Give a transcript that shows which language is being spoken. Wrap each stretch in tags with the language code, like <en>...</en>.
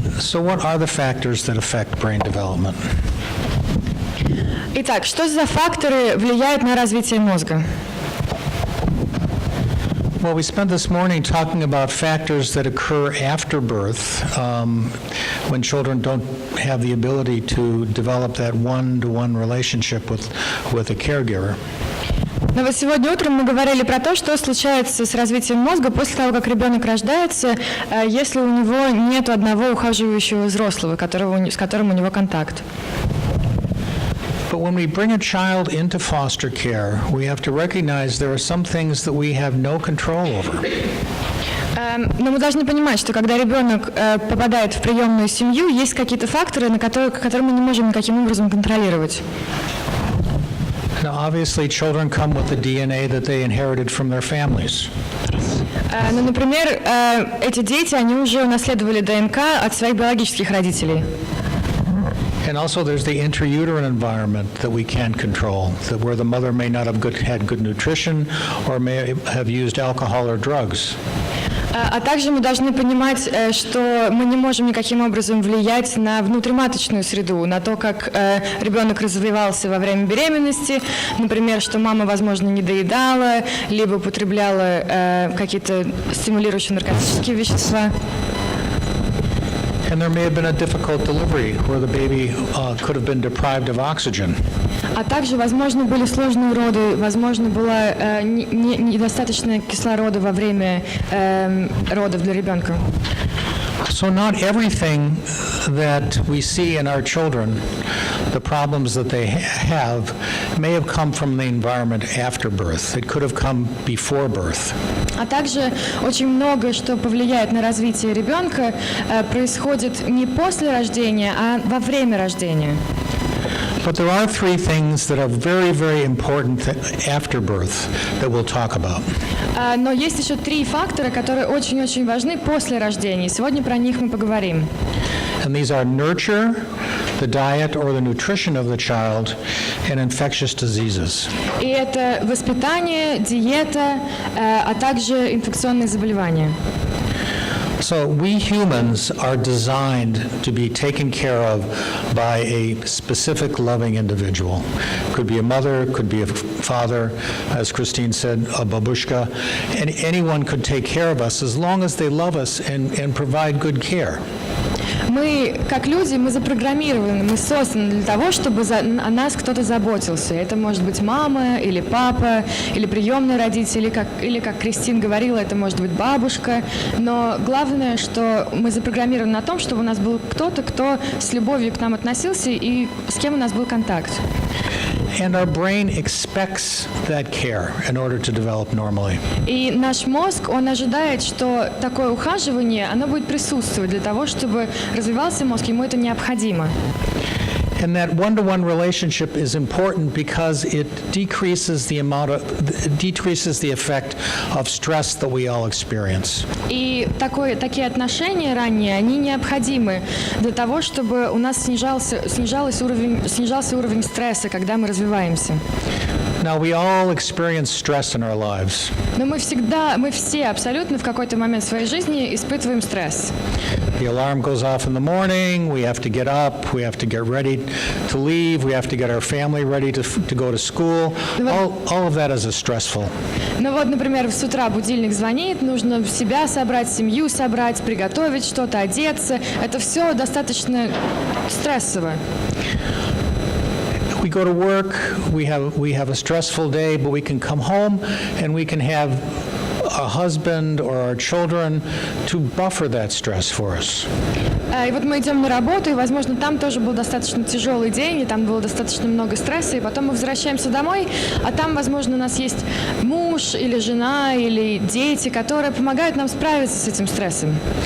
<en>So what are the factors that affect brain development?</en> <ru>Итак, что за факторы влияют на развитие мозга?</ru> <en>Well, we spent this morning talking about factors that occur after birth, when children don't have the ability to develop that one-to-one relationship with a caregiver.</en> <ru>Но вот сегодня утром мы говорили про то, что случается с развитием мозга после того, как ребенок рождается, если у него нет одного ухаживающего взрослого, с которым у него контакт.</ru> <en>But when we bring a child into foster care, we have to recognize there are some things that we have no control over.</en> <ru>Но мы должны понимать, что когда ребенок попадает в приемную семью, есть какие-то факторы, которые мы не можем никаким образом контролировать.</ru> <en>Now, obviously, children come with the DNA that they inherited from their families.</en> <ru>Ну, например, эти дети, они уже унаследовали ДНК от своих биологических родителей.</ru> <en>And also there's the intrauterine environment that we can't control, that where the mother may not have had good nutrition or may have used alcohol or drugs.</en> <ru>А также мы должны понимать, что мы не можем никаким образом влиять на внутриматочную среду, на то, как ребенок развивался во время беременности, например, что мама, возможно, не доедала, либо употребляла какие-то стимулирующие наркотические вещества.</ru> <en>And there may have been a difficult delivery where the baby could have been deprived of oxygen.</en> <ru>А также, возможно, были сложные роды, возможно, было недостаточно кислорода во время родов для ребенка.</ru> <en>So not everything that we see in our children, the problems that they have, may have come from the environment after birth. It could have come before birth.</en> <ru>А также очень многое, что повлияет на развитие ребенка, происходит не после рождения, а во время рождения.</ru> <en>But there are three things that are very, very important after birth that we'll talk about.</en> <ru>Но есть еще три фактора, которые очень-очень важны после рождения. Сегодня про них мы поговорим.</ru> <en>And these are nurture, the diet or the nutrition of the child, and infectious diseases.</en> <ru>И это воспитание, диета, а также инфекционные заболевания.</ru> <en>So we humans are designed to be taken care of by a specific loving individual. Could be a mother, could be a father, as Christine said, a babushka, and anyone could take care of us as long as they love us and provide good care.</en> <ru>Мы, как люди, мы запрограммированы, мы созданы для того, чтобы о нас кто-то заботился. Это может быть мама, или папа, или приемные родители, или, как Кристин говорила, это может быть бабушка. Но главное, что мы запрограммированы на том, чтобы у нас был кто-то, кто с любовью к нам относился и с кем у нас был контакт.</ru> <en>And our brain expects that care in order to develop normally.</en> <ru>И наш мозг, он ожидает, что такое ухаживание, оно будет присутствовать для того, чтобы развивался мозг, ему это необходимо.</ru> <en>And that one-to-one relationship is important because it decreases the effect of stress that we all experience.</en> <ru>И такие отношения ранние, они необходимы для того, чтобы у нас снижался уровень стресса, когда мы развиваемся.</ru> <en>Now, we all experience stress in our lives.</en> <ru>Но мы все абсолютно в какой-то момент своей жизни испытываем стресс.</ru> <en>The alarm goes off in the morning, we have to get up, we have to get ready to leave, we have to get our family ready to go to school. All of that is stressful.</en> <ru>Ну вот, например, с утра будильник звонит, нужно себя собрать, семью собрать, приготовить что-то, одеться. Это все достаточно стрессово.</ru> <en>We go to work, we have a stressful day, but we can come home and we can have a husband or our children to buffer that stress for us.</en> <ru>И вот мы идем на работу, и, возможно, там тоже был достаточно тяжелый день, и там было достаточно много стресса, и потом мы возвращаемся домой, а там, возможно, у нас есть муж или жена или дети, которые помогают нам справиться с этим стрессом.</ru>